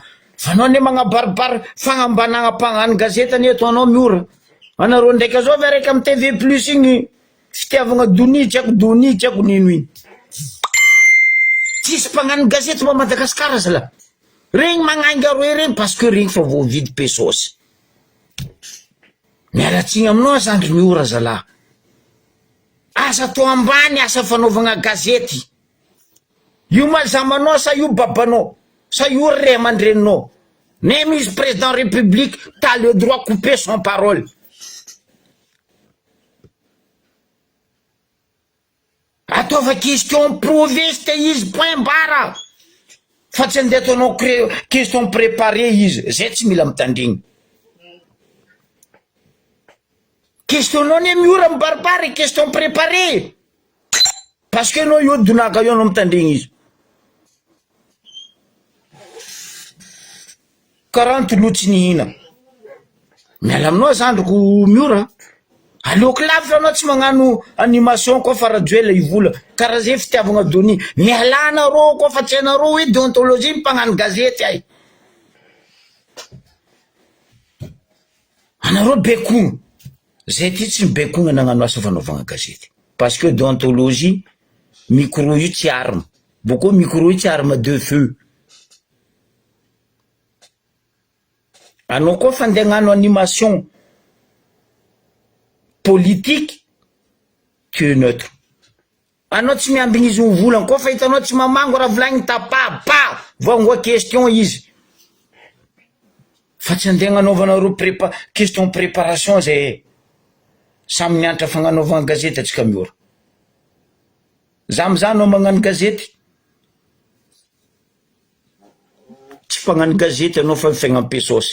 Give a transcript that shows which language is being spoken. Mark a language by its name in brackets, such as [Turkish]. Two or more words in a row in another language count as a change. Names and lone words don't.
[Malagasy] Fa anao ne magnabaribary fagnambanagna mpagnano gazety ane ataonao miora. Anareo ndraika zao vereka amin'ny TV Plus igny fitiavagna doni, tsy haiko nino igny. Tsisy mpagnano gazety ma Madagasikara zala. Regny magnainga roe regny [French] parce que [Malagasy] regny fa voavidy pesosy. Mialatsigny aminao zandry miora zala. Asa atao ambany asa fanaovagna gazety. Io mazamanao sa io babanao, sa io ray aman-dreninao. [French] Même izy président république, t'as le droit de couper son parole. [Malagasy] Ataova question proveste izy [French] point barre. [Malagasy] Fa tsy andeha ataonao [French] question préparée [Malagasy] izy. Zay tsy mila mitandregny. Questionnao ne miora mibaribary [French] question préparée. Parce que [Malagasy] anao io donaka io anao mitandregny izy. 40 lotsy nihina. Miala aminao zandriko miora. Aleoko lavitra anao tsy magnano animation koa fa radio ivola. Karaha zay fitiavagna doni. Mialana rô koa fa tsy anareo hoe déontologie mpagnano gazety ay. Anareo bekogno. Zay ty tsy bekogno nagnano asa fanaovagna gazety. [French] Parce que déontologie, [Malagasy] micro io tsy arme. Boko micro io tsy [French] arme de feu. [Malagasy] Anao koa fa andeha hagnano [French] animation politique, tu es neutre. [Malagasy] Anao tsy miambigny izy ho volagna koa fa hitanao tsy mamango raha volagny tapa voangoa question izy. Fa tsy andeha hagnanaovanareo [French] question préparation [Malagasy] zay samy mianatra fagnanaovagna gazety atsika miora. Za mizaha anao magnano gazety. Tsy mpagnano gazety anao fa fiaigna pesosy.